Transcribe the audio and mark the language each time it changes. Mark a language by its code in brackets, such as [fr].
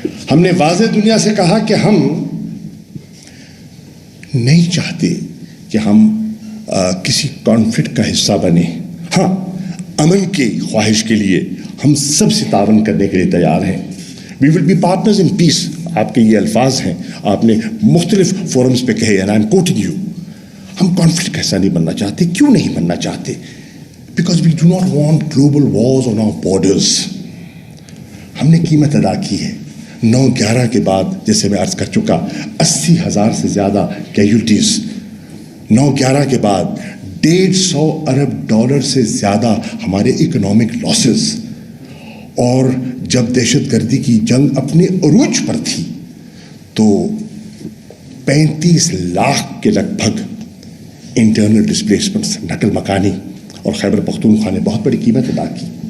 [ur] ہم نے واضح دنیا سے کہا کہ ہم نہیں چاہتے کہ ہم کسی کانفلکٹ کا حصہ بنے. ہاں، امن کی خواہش کے لیے ہم سب سے تعاون کرنے کے لیے تیار ہیں. [en] We will be partners in peace. [ur] آپ کے یہ الفاظ ہیں، آپ نے مختلف فورمز پہ کہے، [en] and I'm quoting you. [ur] ہم کانفلکٹ کا حصہ نہیں بننا چاہتے. کیوں نہیں بننا چاہتے؟ [en] Because we do not want global wars on our borders. [ur] ہم نے قیمت ادا کی ہے. 9/11 کے بعد جیسے میں عرض کر چکا 80,000 سے زیادہ کیجولٹیز. 9/11 کے بعد $150 ارب سے زیادہ ہمارے اکنامک لاسز. اور جب دہشت گردی کی جنگ اپنے عروج پر تھی تو 35 لاکھ کے لگ بھگ انٹرنل ڈسپلیسمنٹس، نقل مکانی، اور خیبر پختونخوا نے بہت بڑی قیمت ادا کی.